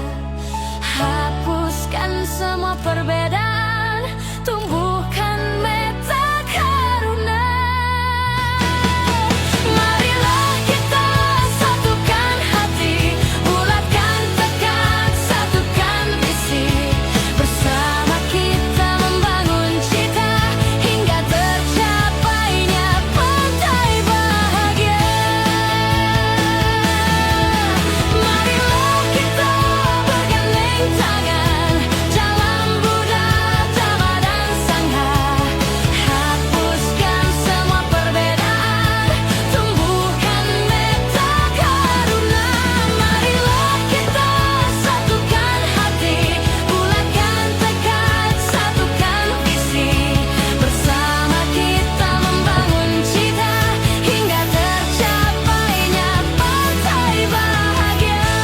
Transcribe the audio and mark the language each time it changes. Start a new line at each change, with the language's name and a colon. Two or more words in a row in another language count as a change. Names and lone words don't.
Indonesian: Hapuskan semua perbedaan, tumbuhkan
Pali: metta karuna.
Indonesian: Marilah kita satukan hati, bulatkan tekad, satukan visi. Bersama kita membangun cita hingga tercapainya pantai bahagia. Marilah kita bergandeng tangan dalam Buddha, Dhamma dan Sangha. Hapuskan semua perbedaan, tumbuhkan
Pali: metta karuna.
Indonesian: Marilah kita satukan hati, bulatkan tekad, satukan visi. Bersama kita membangun cita hingga tercapainya pantai bahagia.